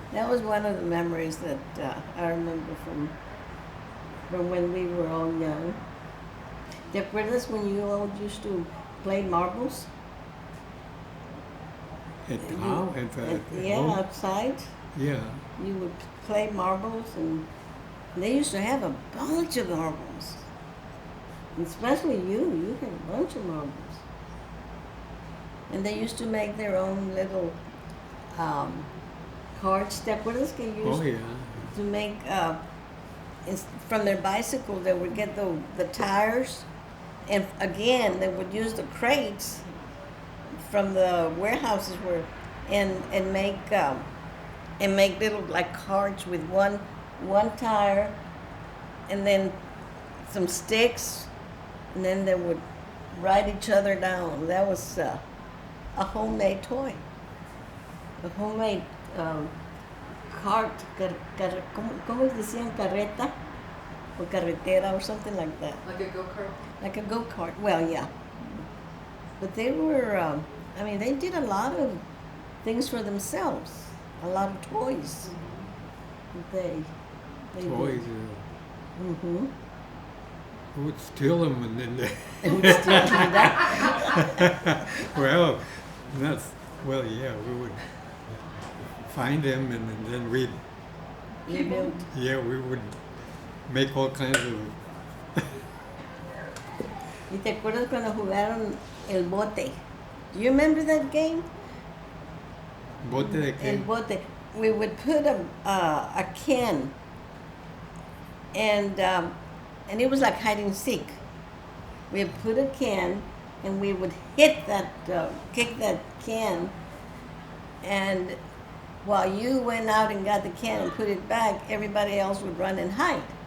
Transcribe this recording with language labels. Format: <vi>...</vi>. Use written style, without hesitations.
<en>That was one of the memories that I remember from when we were all young.</en> <es>¿Te acuerdas</es> <en>when you all used to play marbles? At how? At Yeah, home? outside. Yeah. You would play marbles, and they used to have a bunch of marbles. Especially you had a bunch of marbles. And they used to make their own little cards.</en> <es>¿Te acuerdas que</es> <en>used Oh yeah. to make from their bicycle? They would get the tires, and again they would use the crates from the warehouses and make little like cards with one tire, and then some sticks, and then they would write each other down. That was a homemade toy, a homemade cart.</en> <es>¿Cómo decían carreta</es> <en>or</en> <es>carretera</es> <en>or something like that? Like a go-kart? Like a go-kart. Well, yeah. But they were. I mean, they did a lot of things for themselves. A lot of toys. They Toys. did. Mm-hmm. Who would steal them and then they They would still do that. well, yeah, we would find them and then we'd, We built. yeah, we would make all kinds of,</en> <es>¿Y te acuerdas cuando jugaron el bote?</es> <en>Do you remember that game?</en> <es>bote de El que, bote.</es> <en>We would put a can, and it was like hide and seek. We would put a can, and we would hit that, kick that can, and while you went out and got the can and put it back, everybody else would run and hide.</en>